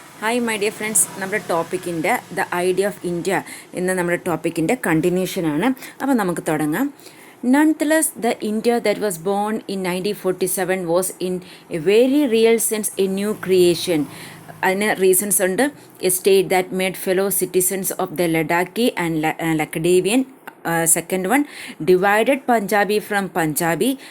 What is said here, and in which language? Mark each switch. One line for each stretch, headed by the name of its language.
Malayalam: Hi my dear friends, നമ്മുടെ ടോപ്പിക്കിൻ്റെ the idea of India എന്ന നമ്മുടെ ടോപ്പിക്കിൻ്റെ കണ്ടിന്യൂഷനാണ്. അപ്പോൾ നമുക്ക് തുടങ്ങാം.
English: Nonetheless, the India that was born in 1947 was in a very real sense a new creation.
Malayalam: അതിന് reasons ഉണ്ട്.
English: A state that made fellow citizens of the Ladakhi and Laccadivian. Second one, divided Punjabi from Punjabi.